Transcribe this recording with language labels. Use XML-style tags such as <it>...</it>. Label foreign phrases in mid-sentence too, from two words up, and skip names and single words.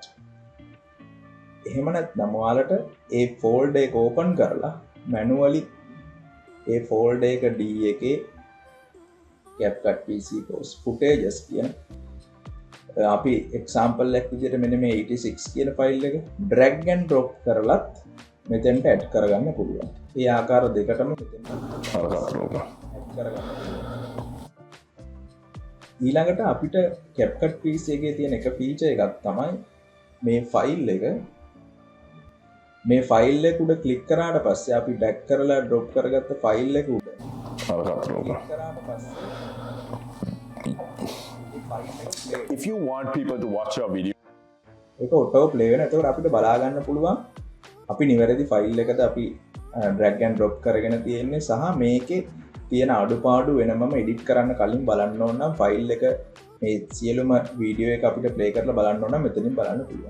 <si>එහෙම නැත්නම් ඔයාලට ඒ folder එක open කරලා manually ඒ folder එක D එකේ CapCut PC course footages කියන අපි example එකක් විදිහට මෙන්න මේ 86 කියන ෆයිල් එක</si> <en>drag and drop</en> <si>කරලත් මෙතෙන්ට add කරගන්න පුළුවන්. මේ ආකාර දෙකටම මෙතෙන්ට add කරගන්න. ඊළඟට අපිට CapCut PC එකේ තියෙන එක feature එකක් තමයි මේ ෆයිල් එක උඩ ක්ලික් කරාට පස්සේ අපි ඩ්‍රැග් කරලා ඩ්‍රොප් කරගත්ත ෆයිල් එක උඩ ක්ලික් කරාට පස්සේ</si> <en>if you want people to watch your video</en> <si>ඒක</si> <en>auto play</en> <si>වෙනවා. එතකොට අපිට බලා ගන්න පුළුවන් අපි නිවැරදි ෆයිල් එකද අපි</si> <en>drag and drop</en> <si>කරගෙන තියෙන්නේ සහ මේකේ තියෙන අඩුපාඩු වෙනමම එඩිට් කරන්න කලින් බලන්න ඕන නම් ෆයිල් එක මේ සියලුම වීඩියෝ එක අපිට ප්ලේ කරලා බලන්න ඕන නම් මෙතනින් බලන්න පුළුවන්.</si>